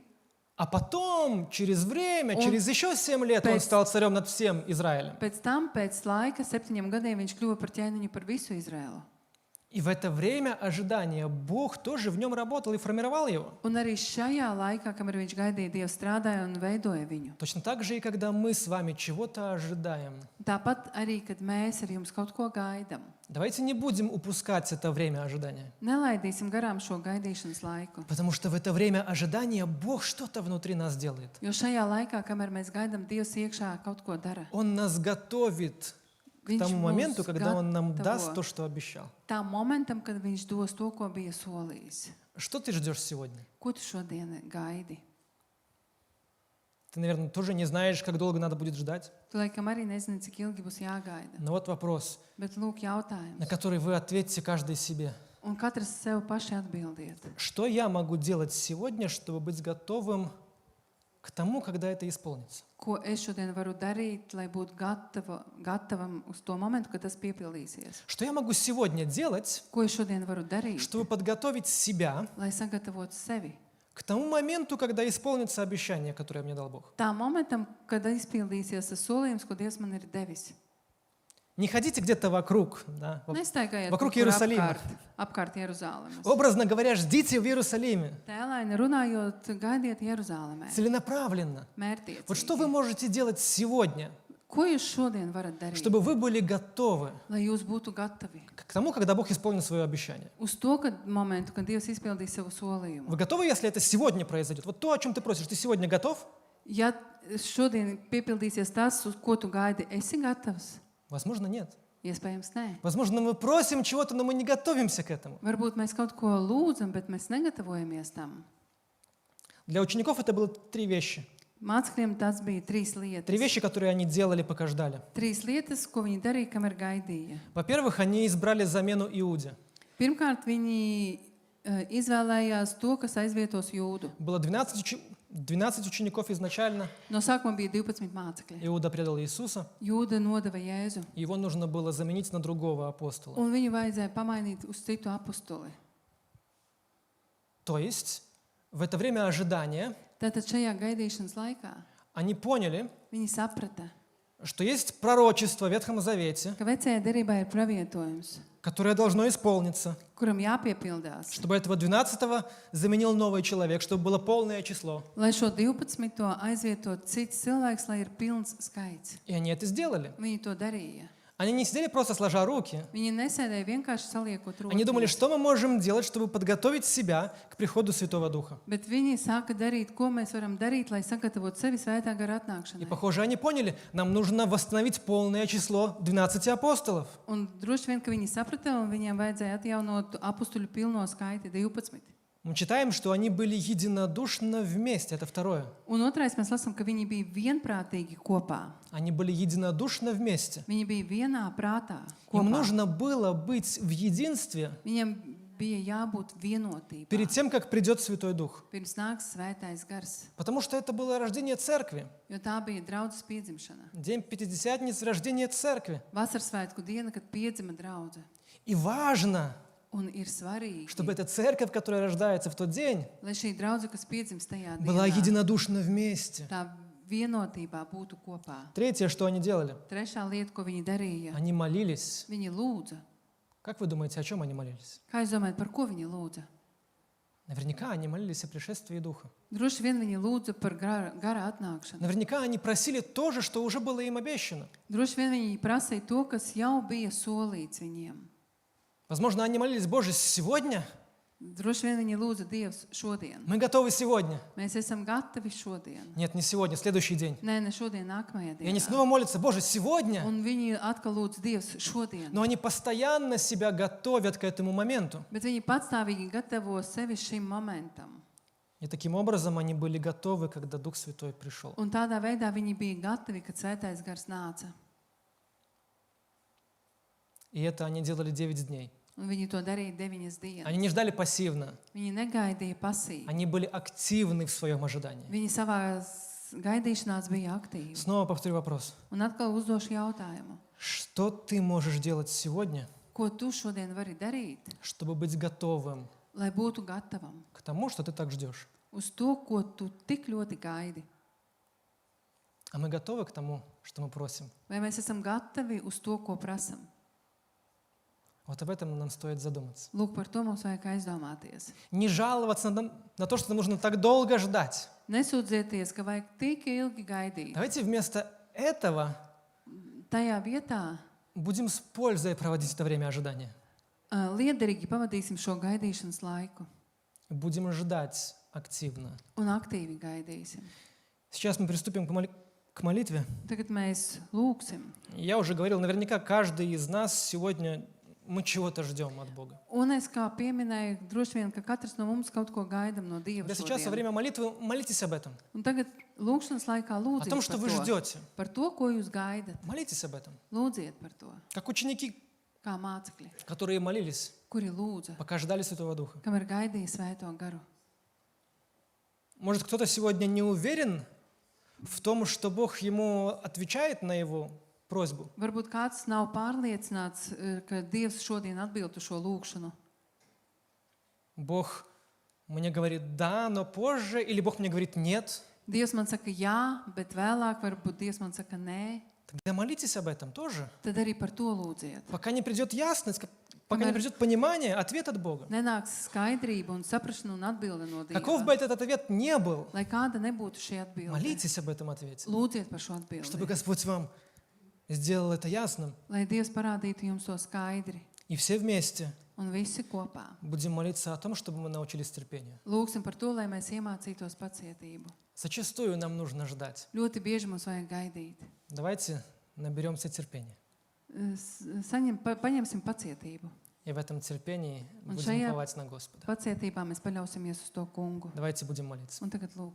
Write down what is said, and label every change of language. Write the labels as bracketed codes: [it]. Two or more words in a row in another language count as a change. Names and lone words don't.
[ru] А потом, через время, Он через еще 7 лет, он [lv] пēc- [ru] стал царем над всем Израилем. [lv] Pēc tam, pēc laika, 7 gadiem, viņš kļuva par ķēniņu par visu Izraēlu. [ru] И в это время ожидания Бог тоже в нем работал и формировал его. [lv] Un arī šajā laikā, kamēr viņš gaidīja, Dievs strādāja un veidoja viņu. [ru] Точно так же и когда мы с вами чего-то ожидаем. [lv] Tāpat arī, kad mēs ar jums kaut ko gaidām. [ru] Давайте не будем упускать это время ожидания. [lv] Nelaidīsim garām šo gaidīšanas laiku. [ru] Потому что в это время ожидания Бог что-то внутри нас делает. [lv] Jo šajā laikā, kamēr mēs gaidām, Dievs iekšā kaut ko dara. [ru] Он нас готовит к [lv] Viņš [ru] тому моменту, [lv] mūs [ru] когда Он нам [lv] gatavo [ru] даст то, что обещал. [lv] Tam momentam, kad viņš dos to, ko bija solījis. [ru] Что ты ждешь сегодня? [lv] Ko tu šodien gaidi? [ru] Ты, наверное, тоже не знаешь, как долго надо будет ждать. [lv] Tu laikam arī nezini, cik ilgi būs jāgaida. [ru] Но вот вопрос, [lv] Bet lūk jautājums. [ru] на который вы ответите каждый себе. [lv] Un katrs sev paši atbildiet. [ru] Что я могу делать сегодня, чтобы быть готовым к тому, когда это исполнится? [lv] Ko es šodien varu darīt, lai būtu gatavam uz to momentu, kad tas piepildīsies? [ru] Что я могу сегодня делать, [lv] Ko es šodien varu darīt, [ru] чтобы подготовить себя [lv] lai sagatavotu sevi? [ru] к тому моменту, когда исполнится обещание, которое мне дал Бог? [lv] Tā momentam, kad izpildīsies tas solījums, ko Dievs man ir devis. [ru] Не ходите где-то вокруг, да, [lv] Nestaigājiet Vokrup kaut kur Jeruzalīma. apkārt Jeruzālēmas. [ru] образно говоря, ждите в Иерусалиме, [lv] Tēlaini runājot, gaidiet Jeruzālēmē. [ru] целенаправленно. Вот что вы [lv] Mērtiecīgi. [ru] можете делать сегодня, [lv] Ko jūs šodien varat darīt, [ru] чтобы вы были готовы [lv] lai jūs būtu gatavi? [ru] к тому, когда Бог исполнит свое обещание? [lv] Uz to momentu, kad Dievs izpildīs savu solījumu. [ru] Вы готовы, если это сегодня произойдет? Вот то, о чем ты просишь, ты сегодня готов? [lv] Ja šodien piepildīsies tas, uz ko tu gaidi, esi gatavs? [ru] Возможно, нет. [lv] Iespējams, nē. [ru] Возможно, мы просим чего-то, но мы не готовимся к этому. [lv] Varbūt mēs kaut ko lūdzam, bet mēs negatavojamies tam. [ru] Для учеников это было три вещи. [lv] Mācekļiem tas bija trīs lietas. [ru] Три вещи, которые они делали, пока ждали. [lv] Trīs lietas, ko viņi darīja, kamēr gaidīja. [ru] Во-первых, они избрали замену Иуде. [lv] Pirmkārt, viņi izvēlējās to, kas aizvietos Jūdu. [ru] Было 12 учеников изначально. [lv] No sākuma bija 12 mācekļi. [ru] Иуда предал Иисуса. [lv] Jūda nodeva Jēzu, [ru] и Его нужно было заменить на другого апостола. [lv] un viņu vajadzēja pamainīt uz citu apustuli. [ru] То есть в это время ожидания [lv] Tātad šajā gaidīšanas laikā [ru] они поняли, [lv] viņi saprata, [ru] что есть пророчество в Ветхом Завете, [lv] ka vecajā derībā ir pravietojums, [ru] которое должно исполниться, [lv] kuram jāpiepildās. [ru] чтобы этого 12-го заменил новый человек, чтобы было полное число. [lv] Lai šo 12. aizvietot cits cilvēks, lai ir pilns skaits. [ru] И они это сделали. [lv] Viņi to darīja. [ru] Они не сидели просто сложа руки. [lv] Viņi nesēdēja vienkārši saliekot [ru] Они думали, [lv] rokas, [ru] что мы можем делать, чтобы подготовить себя к приходу Святого Духа. [lv] bet viņi sāka darīt, ko mēs varam darīt, lai sagatavotu sevi svētā gara [ru] И, [lv] atnākšanai. [ru] похоже, они поняли, нам нужно восстановить полное число 12 апостолов. [lv] Un droši vien, ka viņi saprata, un viņiem vajadzēja atjaunot apustuļu pilno skaiti 12. [ru] Мы читаем, что они были единодушно вместе. Это второе. [lv] Un otrais mēs lasām, ka viņi bija vienprātīgi kopā. [ru] Они были единодушно вместе. [lv] Viņi bija vienā prātā [ru] Им [lv] kopā. [ru] нужно было быть в единстве [lv] Viņiem bija jābūt vienotībā. [ru] перед тем, как придет Святой Дух. [lv] Pirms nāks svētais gars, [ru] Потому что это было рождение церкви. [lv] jo tā bija draudzes piedzimšana. [ru] День Пятидесятницы, рождение церкви. [lv] Vasarsvētku diena, kad piedzima draudze. [ru] И важно, [lv] Un ir svarīgi, [ru] чтобы эта церковь, которая рождается в тот день, [lv] lai šī draudze, kas piedzimst tajā [ru] была [lv] dienā, [ru] единодушно вместе. [lv] tā vienotībā būtu kopā. [ru] Третье, что они делали? [lv] Trešā lieta, ko viņi darīja, [ru] Они молились. [lv] viņi lūdza. [ru] Как вы думаете, о чем они молились? [lv] Kā jūs domājat, par ko viņi lūdza? [ru] Наверняка они молились о пришествии Духа. [lv] Droši vien viņi lūdza par gara atnākšanu. [ru] Наверняка они просили то же, что уже было им обещано. [lv] Droši vien viņi prasīja to, kas jau bija solīts viņiem. [ru] Возможно, они молились: Боже, сегодня [lv] Droši vien viņi lūdza Dievs šodien. [ru] мы готовы сегодня. [lv] Mēs esam gatavi šodien. [ru] Нет, не сегодня, следующий день. [lv] Nē, ne šodien, nākamajā [ru] И они [lv] dienā. [ru] снова молятся: Боже, сегодня. [lv] Un viņi atkal lūdz Dievs šodien. [ru] Но они постоянно себя готовят к этому моменту. [lv] Bet viņi patstāvīgi gatavo sevi šim momentam. [ru] И таким образом они были готовы, когда Дух Святой пришел. [lv] Un tādā veidā viņi bija gatavi, kad svētais gars nāca. [ru] И это они делали 9 дней. [lv] Un viņi to darīja 9 dienas. [ru] Они не ждали пассивно. [lv] Viņi negaidīja pasīvi. [ru] Они были активны в своем ожидании. [lv] Viņi savā gaidīšanās bija aktīvi. [ru] Снова повторю вопрос. [lv] Un atkal uzdošu jautājumu. [ru] Что ты можешь делать сегодня, [lv] Ko tu šodien vari darīt, [ru] чтобы быть готовым [lv] lai būtu gatavam [ru] к тому, что ты так ждешь? [lv] uz to, ko tu tik ļoti gaidi? [ru] А мы готовы к тому, что мы просим? [lv] Vai mēs esam gatavi uz to, ko prasam? [ru] Вот об этом нам стоит задуматься. [lv] Lūk, par to mums vajag aizdomāties. [ru] Не жаловаться на то, что нужно так долго ждать. [lv] Nesūdzieties, ka vajag tik ilgi gaidīt. [ru] Давайте вместо этого [lv] Tajā vietā [ru] будем с пользой проводить это время ожидания. [lv] liederīgi pavadīsim šo gaidīšanas laiku [ru] Будем ждать активно. [lv] un aktīvi gaidīsim. [ru] Сейчас мы приступим к молитве. [lv] Tagad mēs lūgsim. [ru] Я уже говорил, наверняка каждый из нас сегодня мы чего-то ждем от Бога. [lv] Un es kā pieminēju, droši vien, ka katrs no mums kaut ko gaidam no Dieva [ru] Да сейчас во [lv] šodien. [ru] время молитвы молитесь об этом. [lv] Un tagad lūgšanas laikā [ru] О [lv] lūdziet [ru] том, что вы ждете. [lv] par to, ko jūs gaidat. [ru] Молитесь об этом. [lv] Lūdziet par to, [ru] Как ученики, [lv] kā mācekļi, [ru] которые молились, [lv] kuri lūdza, [ru] пока ждали Святого Духа. [lv] kam ir gaidījis Svēto garu. [ru] Может, кто-то сегодня не уверен в том, что Бог ему отвечает на его просьбу. [lv] Varbūt kāds nav pārliecināts, ka Dievs šodien atbild uz šo lūgšanu. [ru] Бог мне говорит «да», но позже, или Бог мне говорит «нет». [lv] Dievs man saka jā, bet vēlāk varbūt Dievs man saka nē. [ru] Тогда молитесь об этом тоже. [lv] Tad arī par to lūdziet. [ru] Пока не придет ясность, пока не придет понимание, ответ от Бога. [lv] Nenāks skaidrība un saprašana un atbilde no [ru] Каков [lv] Dieva. [ru] бы этот ответ не был, [lv] Lai kāda nebūtu šī atbilde, [ru] молитесь об этом ответе, [lv] lūdziet par šo [ru] чтобы [lv] atbildi. [ru] Господь вам сделал это ясным. [lv] Lai Dievs parādītu jums to skaidri [ru] И все вместе [lv] un visi kopā. [ru] будем молиться о том, чтобы мы научились терпению. [lv] Lūgsim par to, lai mēs iemācītos pacietību. [ru] Зачастую нам нужно ждать. [lv] Ļoti bieži mums vajag gaidīt. [ru] Давайте наберемся терпения. [lv] Paņemsim pacietību. [ru] И в этом терпении [lv] Un [ru] будем [lv] šajā [ru] уповать на Господа. [lv] pacietībā mēs paļausimies uz to kungu. [ru] Давайте будем молиться. [lv] Un tagad lūgsim.